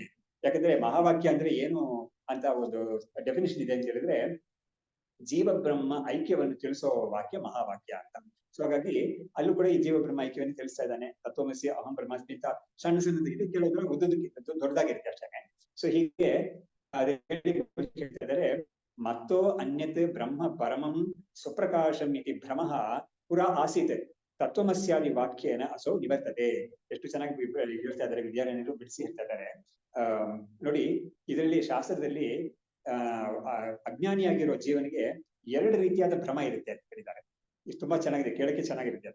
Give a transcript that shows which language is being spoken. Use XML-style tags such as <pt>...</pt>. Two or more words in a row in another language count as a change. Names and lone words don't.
<kn>ಯಾಕಂದ್ರೆ ಮಹಾವಾಕ್ಯ ಅಂದ್ರೆ ಏನು ಅಂತ ಒಂದು ಡೆಫಿನೇಷನ್ ಇದೆ ಅಂತ ಹೇಳಿದ್ರೆ, ಜೀವ ಬ್ರಹ್ಮ ಐಕ್ಯವನ್ನು ತಿಳಿಸೋ ವಾಕ್ಯ ಮಹಾವಾಕ್ಯ ಅಂತ. ಸೊ ಹಾಗಾಗಿ ಅಲ್ಲೂ ಕೂಡ ಈ ಜೀವ ಬ್ರಹ್ಮ ಐಕ್ಯವನ್ನು ತಿಳಿಸ್ತಾ ಇದ್ದಾನೆ.</kn> <sa>ತತ್ವಮಸಿ ಅಹಂ ಬ್ರಹ್ಮಾಸ್ಮಿ</sa> <kn>ಅಂತ ಸಣ್ಣ ಸಣ್ಣದಿದೆ, ಕೆಲವೊಂದು ಉದ್ದದಕ್ಕಿಂತ ದೊಡ್ಡದಾಗಿರುತ್ತೆ ಅಷ್ಟೇ. ಸೊ ಹೀಗೆ ಹೇಳ್ತಾ ಇದ್ದಾರೆ,</kn> <sa>ಮತ್ತೋ ಅನ್ಯತ್ ಬ್ರಹ್ಮ ಪರಮಂ ಸುಪ್ರಕಾಶಂ ಇತಿ ಭ್ರಮಃ ಪುರಾ ಆಸೀತ್ ತತ್ವಮಸ್ಯಾದಿ ವಾಕ್ಯೇನ ಅಸೋ ನಿವರ್ತತೆ.</sa> <kn>ಎಷ್ಟು ಚೆನ್ನಾಗಿ ಹೇಳ್ತಾ ಇದ್ದಾರೆ ವಿದ್ಯಾರಣ್ಯರು, ಬಿಡಿಸಿ ಹೇಳ್ತಾ ಇದ್ದಾರೆ. ನೋಡಿ, ಇದರಲ್ಲಿ ಶಾಸ್ತ್ರದಲ್ಲಿ ಅಜ್ಞಾನಿಯಾಗಿರೋ ಜೀವನಿಗೆ ಎರಡು ರೀತಿಯಾದ ಭ್ರಮ ಇರುತ್ತೆ ಅಂತ ಹೇಳಿದ್ದಾರೆ. ಇದು ತುಂಬಾ ಚೆನ್ನಾಗಿದೆ, ಕೇಳಕ್ಕೆ ಚೆನ್ನಾಗಿರುತ್ತೆ.</kn>